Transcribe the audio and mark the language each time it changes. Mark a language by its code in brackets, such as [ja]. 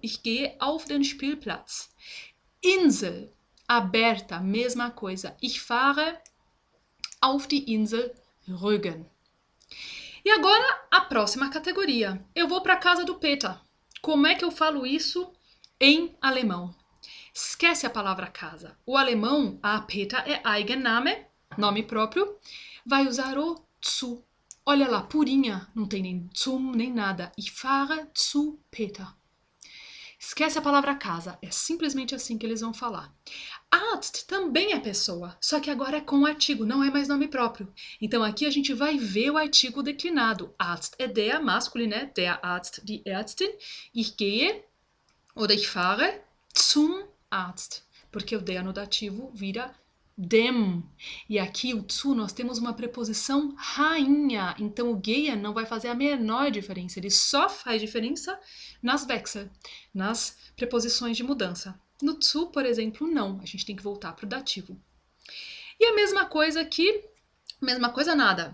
[de] Ich gehe auf den Spielplatz. [pt] Insel, aberta, mesma coisa. [de] Ich fahre auf die Insel Rügen. [pt] E agora, a próxima categoria. Eu vou para a casa do Peter. Como é que eu falo isso em alemão? Esquece a palavra casa. O alemão, a Peter é Eigenname, nome próprio. Vai usar o zu. Olha lá, purinha. Não tem nem zum, nem nada. [de] Ich fahre zu Peter. [pt] Esquece a palavra casa. É simplesmente assim que eles vão falar. Arzt também é pessoa, só que agora é com artigo, não é mais nome próprio. Então aqui a gente vai ver o artigo declinado. Arzt é der, masculino é der Arzt, die Ärztin. [de] Ich gehe oder ich fahre zum Arzt. [pt] Porque o der no dativo vira dem. E aqui o zu nós temos uma preposição rainha. Então o gehe não vai fazer a menor diferença. Ele só faz diferença nas Wechsel, nas preposições de mudança. No zu, por exemplo, não. A gente tem que voltar para o dativo. E a mesma coisa aqui, mesma coisa nada.